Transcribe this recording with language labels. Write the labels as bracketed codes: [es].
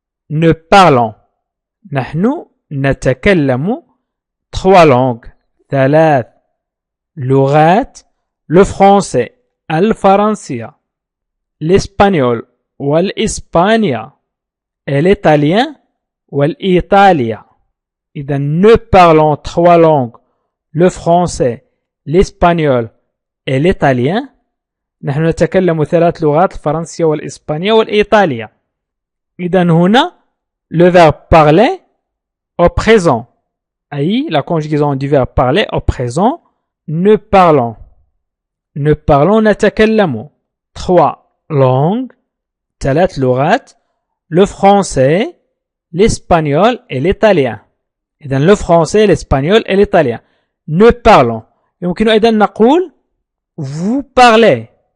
[fr] nous parlons [ar] نحن نتكلم [fr] 3 langues [ar] 3 لغات: [fr] le français [ar] الفرنسية, [fr] l'espagnol [ar] والإسبانيا [fr] et l'italien [ar] والإيطاليا. [fr] إذا nous parlons 3 langues: le français, l'espagnol et l'italien. [ar] نحن نتكلم 3 لغات: الفرنسية والإسبانية والإيطالية. إذا هنا [fr] le verbe parler au présent. [ar] أي [fr] la conjugaison du verbe parler au présent. nous parlons Nous parlons [ar] نتكلم. [fr] 3 langues. [ar] 3 لغات. [fr] Le français, l'espagnol et l'italien. إذن le français, l'espagnol et l'italien. Nous parlons. [ar] يمكن أيضا نقول [fr] vous parlez.